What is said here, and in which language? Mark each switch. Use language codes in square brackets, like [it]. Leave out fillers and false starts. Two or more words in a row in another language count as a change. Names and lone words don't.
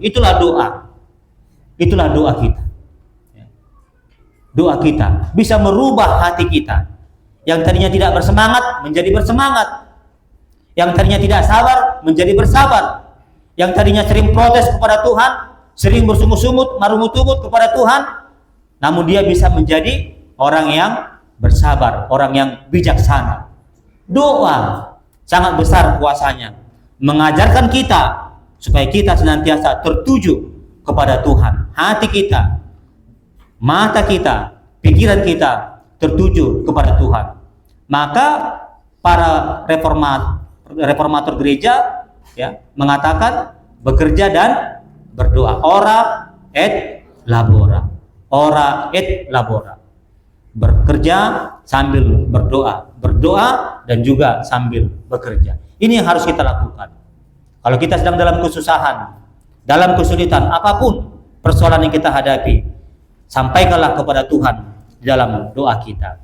[id] Itulah doa. Itulah doa kita. Doa kita bisa merubah hati kita. Yang tadinya tidak bersemangat menjadi bersemangat. Yang tadinya tidak sabar menjadi bersabar. Yang tadinya sering protes kepada Tuhan, sering bersungut-sungut, marungut-ungut kepada Tuhan, namun dia bisa menjadi orang yang bersabar, orang yang bijaksana. Doa sangat besar kuasanya, mengajarkan kita supaya kita senantiasa tertuju kepada Tuhan. Hati kita, mata kita, pikiran kita tertuju kepada Tuhan. Maka para reformator gereja ya mengatakan bekerja dan berdoa. [la] Ora et labora. Ora et labora. [id] Bekerja sambil berdoa, berdoa dan juga sambil bekerja. Ini yang harus kita lakukan. Kalau kita sedang dalam kesusahan, dalam kesulitan, apapun persoalan yang kita hadapi, sampaikanlah kepada Tuhan di dalam doa kita.